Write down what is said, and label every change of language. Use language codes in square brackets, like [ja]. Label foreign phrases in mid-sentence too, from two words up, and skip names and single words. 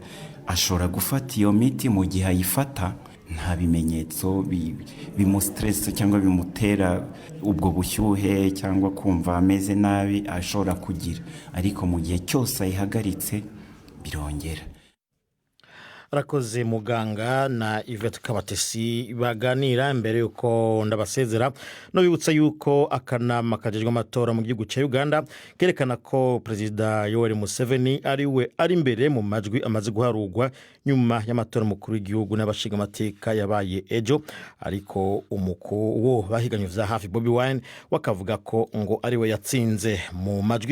[rw] Ashobora gufata iyo miti, mu gihe ayifata nta bimenyetso bimustress cyangwa bimutera ubwo bushyuhe cyangwa kumva ameze nabi ashobora kugira, ariko mu gihe cyose ayihagaritse birongera. [rn] Rakoze muganga na Yvette Kabatesi baganira mbere yuko ndabasezera no bibutsa yuko akanama kajejwe amatora mu gihugu cya Uganda kerekana ko Perezida Yoweri Museveni ari imbere mu majwi amaze guharugwa nyuma y'amatora mukuru w'igihugu n'abashinga amateka yabaye ejo, ariko wo bahiganye vya hafi Bobi Wine wakavuga ko ngo ariwe yatsinze mu majwi.